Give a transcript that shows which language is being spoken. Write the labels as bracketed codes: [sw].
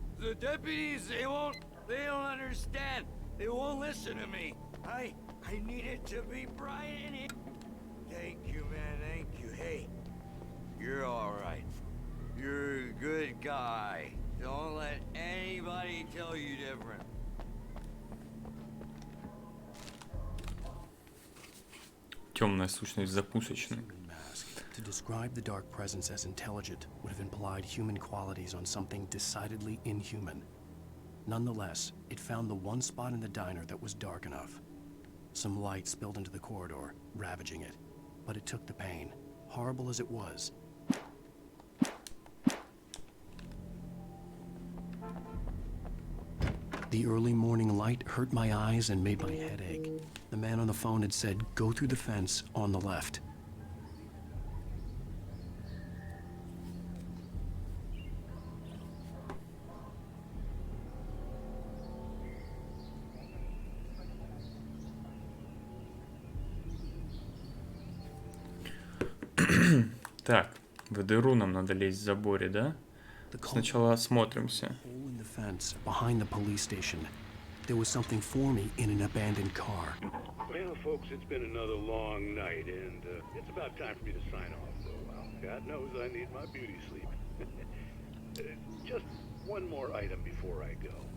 [en] The deputies, they don't understand. They won't listen to me. I need it to be bright in here. Thank you, man, thank you. Hey, you're all right. You're a good guy. Don't let anybody tell you different. [ru] Темная сущность закусочная. [en] To describe the dark presence as intelligent would have implied human qualities on something decidedly inhuman. Nonetheless, it found the one spot in the diner that was dark enough. Some light spilled into the corridor, ravaging it. But it took the pain, horrible as it was. The early morning light hurt my eyes and made my head ache. The man on the phone had said, "Go through the fence on the left." [ru] Так, в дыру нам надо лезть в заборе, да? Сначала осмотримся. [en] In the fence behind the police station, there was something for me in an abandoned car. Well, folks, it's been another long night, and it's about time for me to sign off for a while. God knows I need my beauty sleep. Just one more item before I go.